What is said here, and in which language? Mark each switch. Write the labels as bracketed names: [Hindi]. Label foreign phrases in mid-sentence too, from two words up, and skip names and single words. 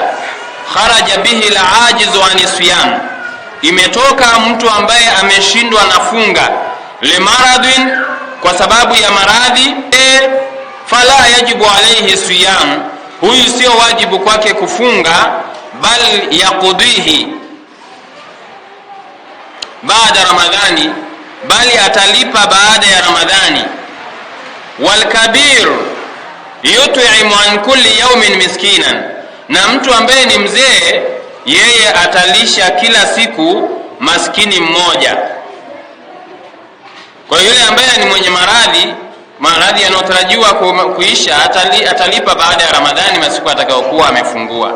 [Arabic] خرج به العاجز عن الصيام, [Swahili] imetoka mtu ambaye ameshindwa na funga, limaradhin, kwa sababu ya maradhi, [Arabic] فلا يجب عليه الصيام, [Swahili] huyu sio wajibu kwake kufunga, [Arabic] بل يقضيه بعد رمضان, [Swahili] bali atalipa baada ya Ramadhani. [Arabic] والكبير يطعم عن كل يوم مسكينا, [Swahili] na mtu ambaye ni mzee yeye atalisha kila siku maskini mmoja. Kwa yule ambaye ni mwenye maradhi yanayotarajiwa kuisha, atalipa baada ya Ramadhani masiku atakayokuwa amefungua.